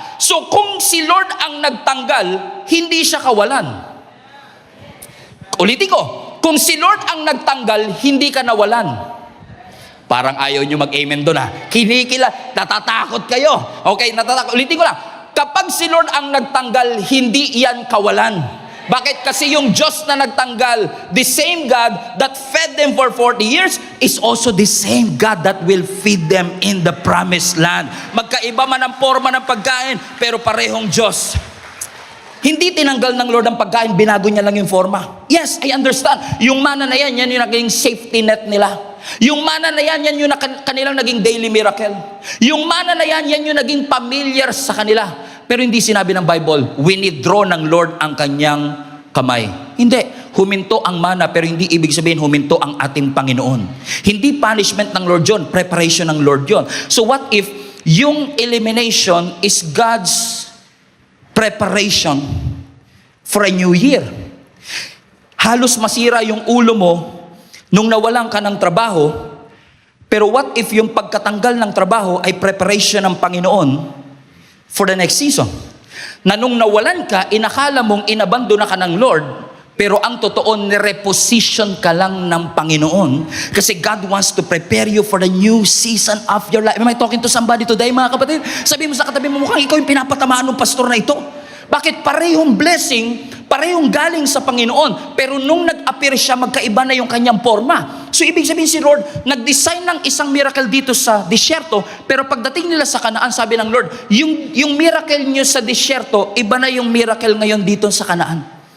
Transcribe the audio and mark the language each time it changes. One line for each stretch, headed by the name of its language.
Filipino: So, kung si Lord ang nagtanggal, hindi siya kawalan. Ulitin ko, kung si Lord ang nagtanggal, hindi ka nawalan. Parang ayaw nyo mag-amen doon ha. Kinikila, natatakot kayo. Okay, natatakot. Ulitin ko lang, kapag si Lord ang nagtanggal, hindi iyan kawalan. Bakit? Kasi yung Diyos na nagtanggal,
English: the same God that fed them for 40 years is also the same God that will feed them in the promised land.
Filipino: Magkaiba man ang forma ng pagkain, pero parehong Diyos. Hindi tinanggal ng Lord ang pagkain, binago niya lang yung forma.
English: Yes, I understand.
Filipino: Yung mana na yan yung naging safety net nila. Yung mana na yan yung kanilang naging daily miracle. Yung mana na yan yung naging familiar sa kanila. Pero hindi sinabi ng Bible, winidraw ng Lord ang kanyang kamay. Hindi. Huminto ang mana, pero hindi ibig sabihin huminto ang ating Panginoon. Hindi punishment ng Lord yun, preparation ng Lord yun.
English: So what if yung elimination is God's preparation for a new year?
Filipino: Halos masira yung ulo mo nung nawalan ka ng trabaho, pero what if yung pagkatanggal ng trabaho ay preparation ng Panginoon
English: for the next season?
Filipino: Na nung nawalan ka, inakala mong inabandona ka ng Lord, pero ang totoo, nireposition ka lang ng Panginoon.
English: Kasi God wants to prepare you for the new season of your life. Am I talking to somebody today,
Filipino: mga kapatid? Sabi mo sa katabi mo, mukhang ikaw yung pinapatamaan ng pastor na ito. Bakit? Parehong blessing, parehong galing sa Panginoon. Pero nung nag-appear siya, magkaiba na yung kanyang forma. So, ibig sabihin si Lord, nag-design ng isang miracle dito sa disyerto, pero pagdating nila sa Kanaan, sabi ng Lord, yung miracle nyo sa disyerto, iba na yung miracle ngayon dito sa Kanaan.